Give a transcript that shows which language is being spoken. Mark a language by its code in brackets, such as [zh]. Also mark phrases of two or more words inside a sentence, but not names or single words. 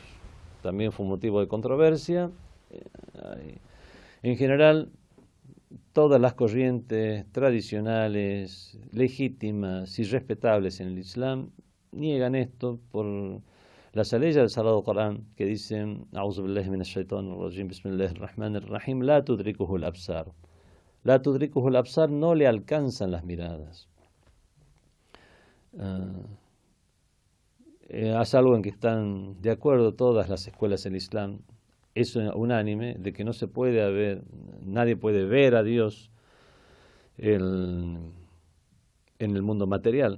[es] También fue un motivo de controversia. En general, todas las corrientes tradicionales, legítimas y respetables en el Islam niegan esto por las leyes del Sagrado Corán que dicen: [ar] أعوذ بالله من الشيطان الرجيم، بسم الله الرحمن الرحيم، لا تدركه الأبصار. لا تدركه الأبصار, [es] no le alcanzan las miradas. Es algo en que están de acuerdo todas las escuelas del Islam. Es unánime de que no se puede ver, nadie puede ver a Dios en el mundo material.